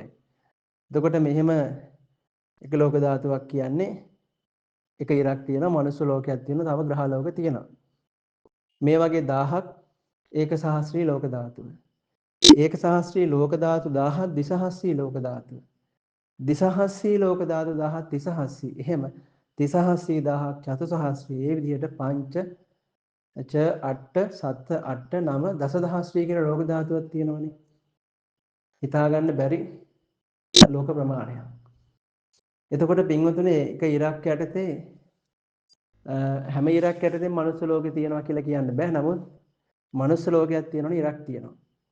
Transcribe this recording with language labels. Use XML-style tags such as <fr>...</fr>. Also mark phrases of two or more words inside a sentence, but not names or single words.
<si>එතකොට මෙහෙම එක ලෝක ධාතුවක් කියන්නේ එක ඉරක් තියෙනවා මනුස්ස ලෝකයක් තියෙනවා තව ග්‍රහ ලෝක තියෙනවා. මේ වගේ 1000ක් ඒක සහස්‍රී ලෝක ධාතුව. ඒක සහස්‍රී ලෝක ධාතු 1000ක් දිසහස්සී ලෝක ධාතුව. දිසහස්සී ලෝක ධාතු 1000ක් තිසහස්සී. එහෙම තිසහස්සී 1000ක් චතුසහස්‍රී. ඒ විදිහට පංච ච අට්ඨ සත්ත අට්ඨ නව දසදහස්‍රී කියන ලෝක ධාතුවක් තියෙනවනේ. හිතා ගන්න බැරි ලෝක ප්‍රමාණයක්. එතකොට පින්වතුනේ එක ඉරක් යටතේ හැම ඉරක් යටතේ මනුස්ස ලෝකේ තියෙනවා කියලා කියන්න බෑ. නමුත් මනුස්ස ලෝකයක් තියෙනවනේ ඉරක් තියෙනවා.</si>